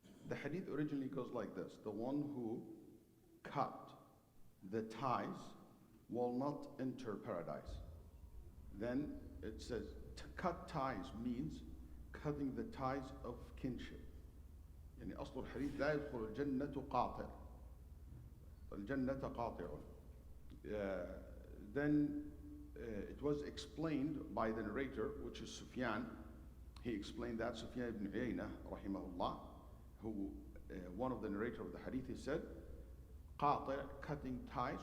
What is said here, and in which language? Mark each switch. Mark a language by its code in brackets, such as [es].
[en] The hadith originally goes like this: the one who cut the ties will not enter paradise. Then it says to cut ties means cutting the ties of kinship. [ar] يعني أصل الحديث لا يدخل الجنة قاطع. الجنة قاطع. [en] Then it was explained by the narrator, which is Sufyan. He explained that Sufyan ibn Uyayna, rahimahullah, who one of the narrator of the hadith, he said, qati', cutting ties.